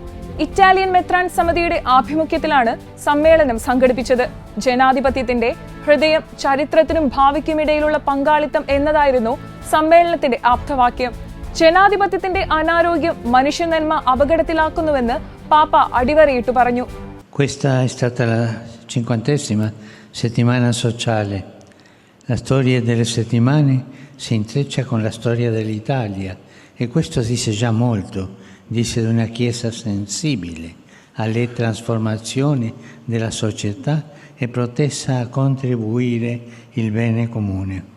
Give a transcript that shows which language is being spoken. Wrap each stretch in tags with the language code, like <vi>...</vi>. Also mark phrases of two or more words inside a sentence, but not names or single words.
<ml>ഇറ്റാലിയൻ മെത്രാൻ സമിതിയുടെ ആഭിമുഖ്യത്തിലാണ് സമ്മേളനം സംഘടിപ്പിച്ചത്. ജനാധിപത്യത്തിന്റെ ഹൃദയം, ചരിത്രത്തിനും ഭാവിക്കുമിടയിലുള്ള പങ്കാളിത്തം എന്നതായിരുന്നു സമ്മേളനത്തിന്റെ ആപ്തവാക്യം. ജനാധിപത്യത്തിന്റെ അനാരോഗ്യം മനുഷ്യനന്മ അപകടത്തിലാക്കുന്നുവെന്ന് പാപ്പ അടിവരയിട്ട് പറഞ്ഞു.</ml> <it>Questa è stata la 50ª settimana sociale. La storia delle settimane si intreccia con la storia dell'Italia e questo dice già molto. Dice di una Chiesa sensibile alle trasformazioni della società e protesa a contribuire il bene comune.</it>